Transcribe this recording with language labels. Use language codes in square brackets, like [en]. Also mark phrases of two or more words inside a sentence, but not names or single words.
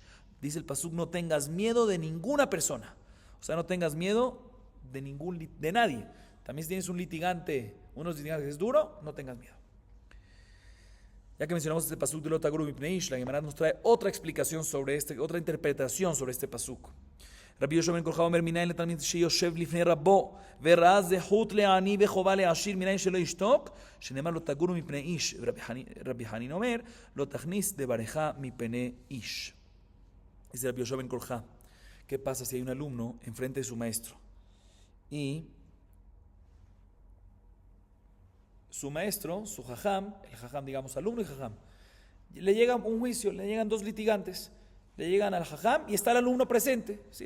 [es] Dice el pasuk, no tengas miedo de ninguna persona. O sea, no tengas miedo de nadie. También si tienes un litigante, unos litigantes que es duro, no tengas miedo. Ya que mencionamos este pasuk de [he] לא תגורו מפני איש, [es] la Gemara nos trae otra explicación sobre otra interpretación sobre este pasuk. [he] רבי יהושע בן קורחה אומר מניין לתלמיד שיושב לפני רבו וראה זכות לעני וחובה לעשיר מניין שלא ישתוק שנאמר לו תגורו מפני איש. רבי חנין אומר לא תכניס דבריך מפני איש. [es] Dice Rabbi Yoshua ben Korja, ¿qué pasa si hay un alumno enfrente de su maestro? Y su maestro, su jajam, el jajam digamos alumno y jajam, le llega un juicio, le llegan dos litigantes, le llegan al jajam y está el alumno presente, ¿sí?